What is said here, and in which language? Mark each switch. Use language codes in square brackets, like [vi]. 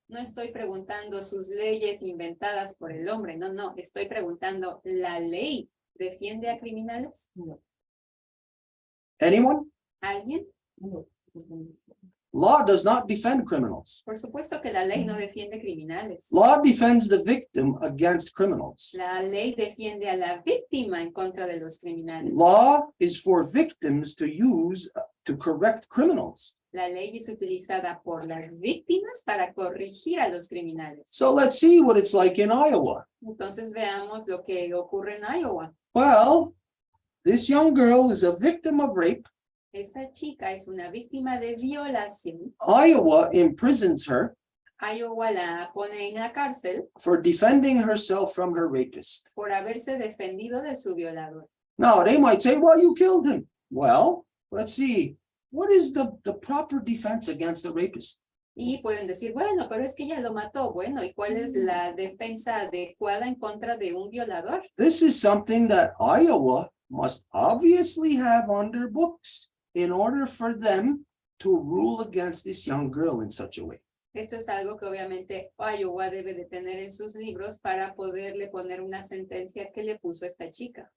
[es] No estoy preguntando sus leyes inventadas por el hombre, no, no. Estoy preguntando, ¿la ley defiende a criminales? No. [en] Anyone? [es] ¿Alguien? No. [en] Law does not defend criminals. [es] Por supuesto que la ley no defiende criminales. [en] Law defends the victim against criminals. [es] La ley defiende a la víctima en contra de los criminales. [en] Law is for victims to use to correct criminals. [es] La ley es utilizada por las víctimas para corregir a los criminales. [en] So let's see what it's like in Iowa. [es] Entonces veamos lo que ocurre en Iowa. [en] Well, this young girl is a victim of rape. [es] Esta chica es una víctima de violación. [en] Iowa imprisons her [es] Iowa la pone en la cárcel [en] for defending herself from her rapist. [es] por haberse defendido de su violador. [en] Now, they might say, well, you killed him. Well, let's see. What is the proper defense against a rapist? [es] Y pueden decir, bueno, pero es que ella lo mató. Bueno, ¿y cuál es la defensa adecuada en contra de un violador? [en] This is something that Iowa must obviously have on their books in order for them to rule against this young girl in such a way. [es] Esto es algo que obviamente Iowa debe de tener en sus libros para poderle poner una sentencia que le puso a esta chica.